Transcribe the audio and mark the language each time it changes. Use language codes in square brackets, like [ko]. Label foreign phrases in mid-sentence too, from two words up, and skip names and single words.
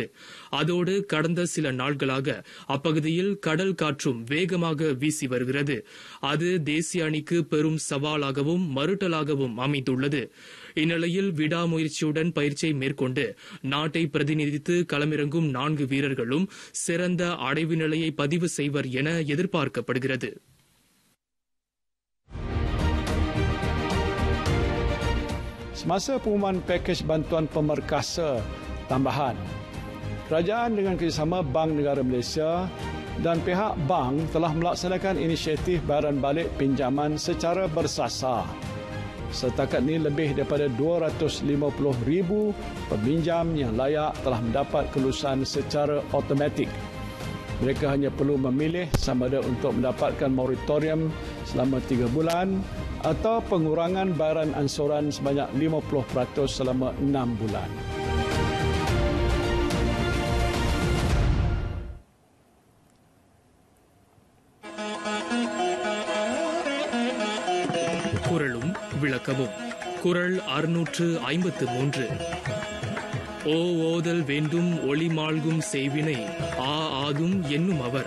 [ta] அதோடு கடந்த சில நாட்களாக அப்பகுதியில் கடல் காற்றும் வேகமாக வீசி வருகிறது. அது தேசிய அணிக்கு பெரும் சவாலாகவும் மறுட்டலாகவும் அமைந்துள்ளது. இந்நிலையில் விடாமுயற்சியுடன் பயிற்சியை மேற்கொண்டு நாட்டை பிரதிநிதித்து களமிறங்கும் 4 வீரர்களும் சிறந்த அடைவு நிலையை பதிவு செய்வர் என எதிர்பார்க்கப்படுகிறது. [ms] Semasa pengumuman pakej bantuan pemerkasa tambahan, kerajaan dengan kerjasama Bank Negara Malaysia dan pihak bank telah melaksanakan inisiatif bayaran balik pinjaman secara bersasar. Setakat ini lebih daripada 250,000 peminjam yang layak telah mendapat kelulusan secara automatik. Mereka hanya perlu memilih sama ada untuk mendapatkan moratorium selama 3 bulan atau pengurangan bayaran ansuran sebanyak 50% selama 6 bulan. [ta] குறளும் விளக்கமும். குறள் 653. ஓதல் வேண்டும் ஒளி மாள்கும் செய்வினை ஆதும் என்னும் அவர்.